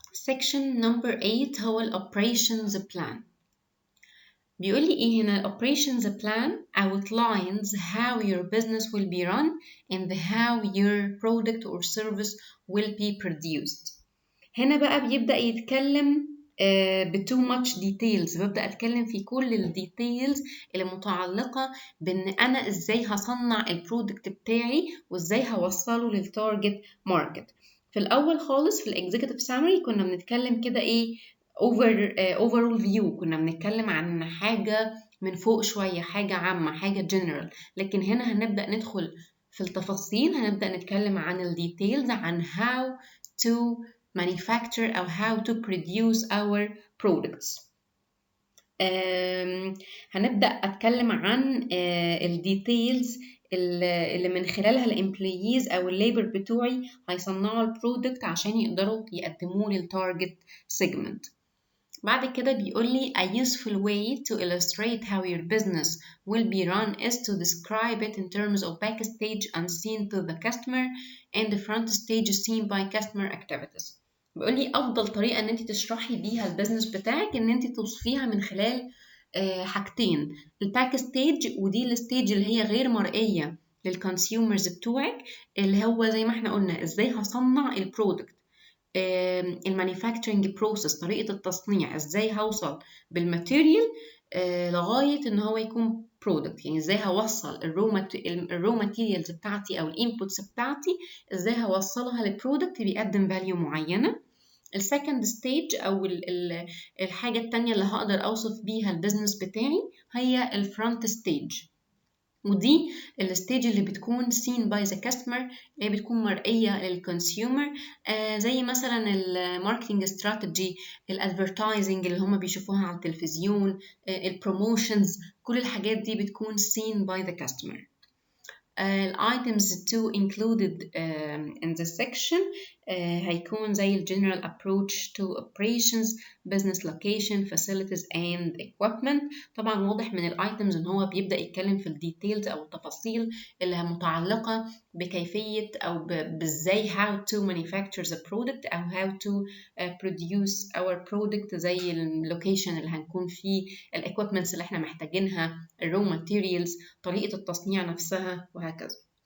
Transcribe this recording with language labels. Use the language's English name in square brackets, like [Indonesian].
[English] Section number 8 هو ال Operations Plan. بيقول لي إيه هنا؟ ال Operations Plan outlines how your business will be run and how your product or service will be produced. [Arabic] هنا بقى بيبدأ يتكلم ب too much details، ببدأ أتكلم في كل الديتيلز اللي متعلقة بإن أنا إزاي هصنع البرودكت بتاعي وإزاي هوصله للتارجت ماركت. في الأول خالص في الإكزيكتيف سامري كنا بنتكلم كده إيه overall view، كنا بنتكلم عن حاجة من فوق شوية، حاجة عامة، حاجة general. لكن هنا هنبدأ ندخل في التفاصيل، هنبدأ نتكلم عن الديتيلز، عن how to manufacture أو how to produce our products. هنبدأ أتكلم عن الديتيلز اللي من خلالها الامبلويز أو الليبر بتوعي هيصنعوا البرودكت عشان يقدروا يقدموه للتارجت سيجمنت. [English] بعد كده بيقول لي a useful way to illustrate how your business will be run is to describe it in terms of backstage unseen to the customer and the front stage seen by customer activities. [Arabic] بيقول لي أفضل طريقة إن أنت تشرحي بيها البيزنس بتاعك إن أنت توصفيها من خلال حاجتين، الباك ستيج، ودي الستيج اللي هي غير مرئية للكونسيومرز بتوعك، اللي هو زي ما احنا قلنا ازاي هصنع البرودكت، المانيفاكتشرنج بروسيس، طريقة التصنيع، ازاي هوصل بالماتيريال لغاية ان هو يكون برودكت، يعني ازاي هوصل الرو ماتيريالز بتاعتي او الانبوتس بتاعتي، ازاي هوصلها لبرودكت بيقدم فاليو معينة. السكند ستيج او الحاجة التانية اللي هقدر اوصف بيها البيزنس بتاعي هي الفرونت ستيج، ودي الستيج اللي بتكون seen by the customer، اللي بتكون مرئية للكونسيومر، زي مثلا الماركتنج استراتيجي، الادفرتايزنج اللي هم بيشوفوها على التلفزيون، البروموشنز، كل الحاجات دي بتكون seen by the customer. [English] items to included in the section هيكون زي general approach to operations, business location, facilities and equipment. [Arabic] طبعا واضح من الايتمز ان هو بيبدأ يتكلم في الديتيلز او التفاصيل اللي متعلقة بكيفية او بازاي how to manufacture the product او how to produce our product، زي اللوكيشن اللي هنكون فيه، الايكويبمنتس اللي احنا محتاجينها، الرو ماتيريالز، طريقة التصنيع نفسها، وهكذا.